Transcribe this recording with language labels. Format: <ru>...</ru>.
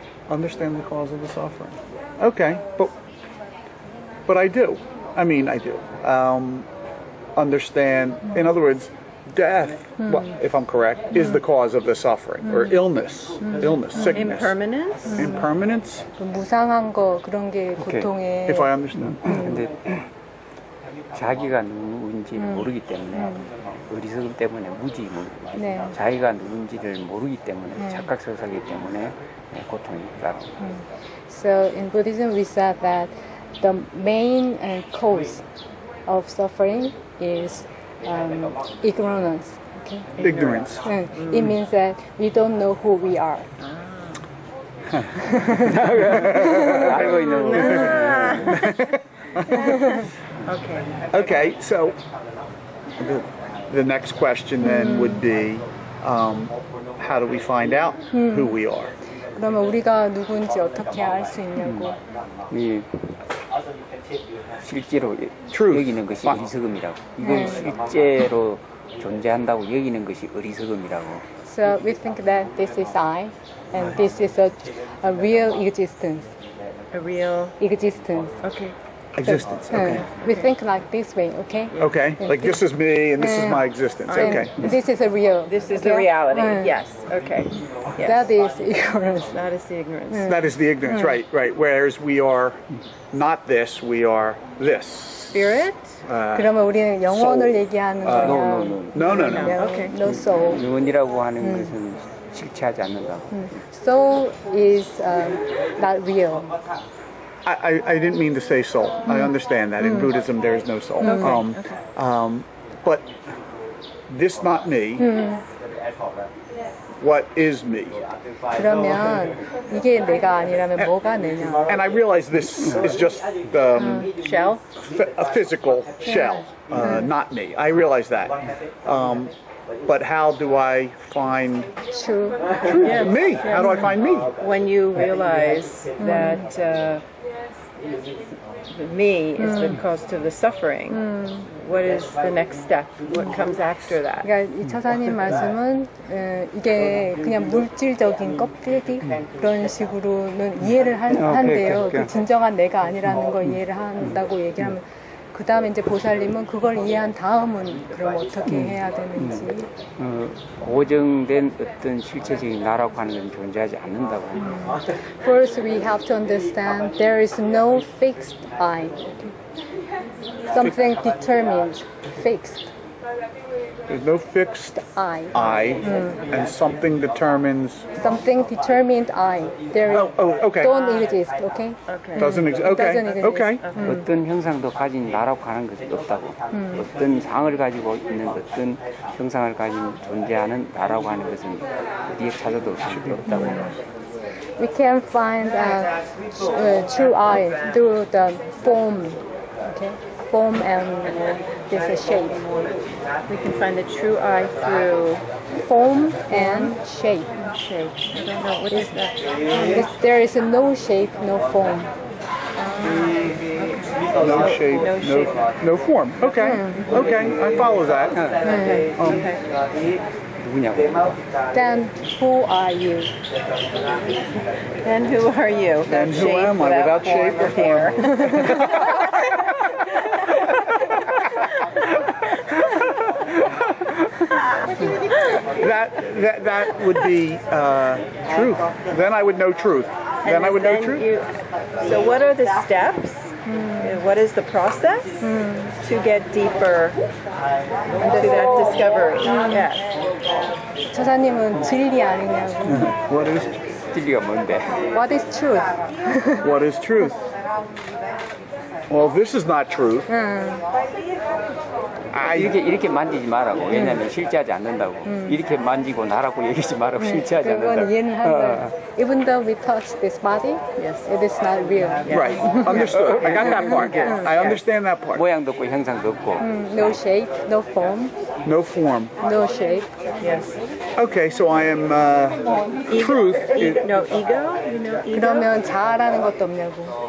<en>Understand the cause of the suffering. Okay, but I do. I do. Understand, in other words, death, if I'm correct, is the cause of the suffering, or illness, sickness. Impermanence?</en> <ko>그 무상한 거, 그런 게 고통의.</ko> <en>If I understand.</en> <ko>근데 자기가 누군지 모르기 때문에 어리석음 때문에 자기가 누군지를 모르기 때문에 착각설사기 때문에 고통이 따라옵니다.</ko> <en>So in Buddhism we said that the main cause of suffering is ignorance. Okay? Ignorance. It means that we don't know who we are.</en> <ko>알고 있는</ko> <en>Okay, so the next question then would be, how do we find out who we are?</en> <ko>그러면 우리가 누군지 어떻게 알 수 있냐고. 실제로 여기는 것이 어리석음이라고. 이걸 실제로 존재한다고 여기는 것이 어리석음이라고.</ko> <en>So we think that this is I, and this is a real existence. A real existence. Okay. Existence. Okay. We think like this way, okay? Okay. Like this is me and this is my existence. Okay. And this is a real. This is the okay? reality. Yes. Okay. Yes. That is ignorance. That is the ignorance. That is the ignorance. Right. Right. Whereas we are not this. We are this. Spirit?</en> <ko>그러면 우리는 영혼을 얘기하는 거야.</ko> <en>No. Okay. No soul.</en> <ko>영혼이라고 하는 것은 실체하지 않는다.</ko> <en>Soul is not real. I didn't mean to say soul. I understand that. In Buddhism, there is no soul. But this not me. What is me?</en> <ko>그러면 이게 내가 아니라면 뭐가 내냐?</ko> <en>And I realize this is just Shell? a physical shell, not me. I realize that. But how do I find True. me? How do I find me? When you realize that the me is the cause to the suffering, what is the next step? What comes after that?</en> <ko>그러니까 이 처사님 말씀은 이게 그냥 물질적인 껍데기 그런 식으로는 이해를 한대요. 그 진정한 내가 아니라는 걸 이해를 한다고 얘기하면 그 다음에 이제 보살님은 그걸 이해한 다음은 그럼 어떻게 해야 되는지. 고정된 어떤 실체적인 나라고 하는 건 존재하지 않는다고.</ko> <en>First, we have to understand there is no fixed I. Something determined, fixed There's no fixed I. and something determines. Something determined I. There Okay. don't exist. Okay. Doesn't exist. Okay. Doesn't exist. Okay.</en> <ko>어떤 형상도 가진 나라고 하는 것이 없다고. 어떤 상을 가지고 있는 어떤 형상을 가진 존재하는 나라고 하는 것은 어디에 찾아도 없다고.</ko> <en>We can find true I through the form. Okay. Form and this shape. We can find the true I through Form and shape. shape. I don't know, what is that? There is no shape, no form. No shape, no form. Okay. Okay. I follow that.</en> <ko>누구냐고.</ko> <en>Then who are you? And who are you? And who am I without shape or hair? That would be truth. Then I would know truth. Then I would know truth. So what are the steps? What is the process to get deeper into that discovery? Yes.</en> <ko>처사님은 진리 아니냐고.</ko> <en>What is</en> <ko>진리가 뭔데?</ko> <en>What is truth? what is truth? Well, this is not truth.</en> <ko>이렇게 만지지 말라고. 왜냐면 실체하지 않는다고. 이렇게 만지고 나라고 얘기하지 말라고. 실체하지 않는다고. 그건 이해는 한 거예요.</ko> <en>Even though we touch this body, it is not real. Right. Understood. I got that part. I understand that part.</en> <ko>모양도 없고 형상도 없고.</ko> <en>No shape, no form, No form. no shape. Yes. Okay, so I am truth. No ego? You know ego?</en> <ko>그러면 자아라는 것도 없냐고.</ko>